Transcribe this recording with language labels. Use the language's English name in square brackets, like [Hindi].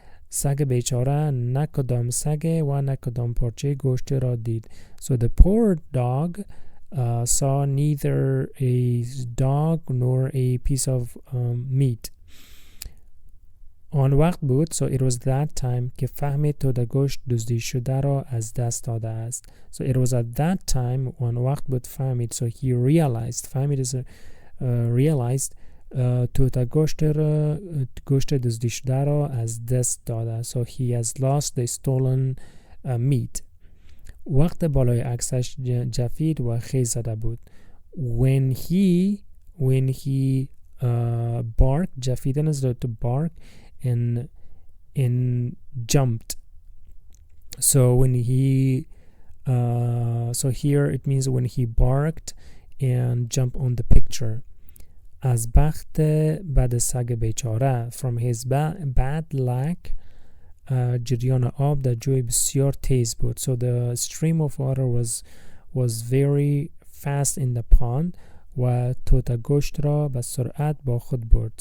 [Persian] سگ بیچاره نه کدام سگ و نه کدام پارچه گوشت را دید. [English] So the poor dog saw neither a dog nor a piece of meat. [Persian] آن وقت بود, [English] so it was that time, [Persian] که فهمید تود گوشت دزدی شده را از دست داده است. [English] So it was at that time, [Persian] آن وقت بود فهمید, [English] so he realized, [Persian] فهمید [English] is realized, [Persian] تود گوشت دزدی شده را از دست داده. [English] So he has lost the stolen meat. [Persian] وقت بالای عکسش جفید و خیز زده بود. [English] When he barked, جفیدن is to bark, and jumped. So when he so here it means when he barked and jumped on the picture. [Persian] از بخت بد سگ بیچاره, [English] from his bad luck, [Persian] جریان آب در جوی بسیار تیز بود. [English] So the stream of water was very fast in the pond, [Persian] و توت گوشت را به سرعت با خود برد.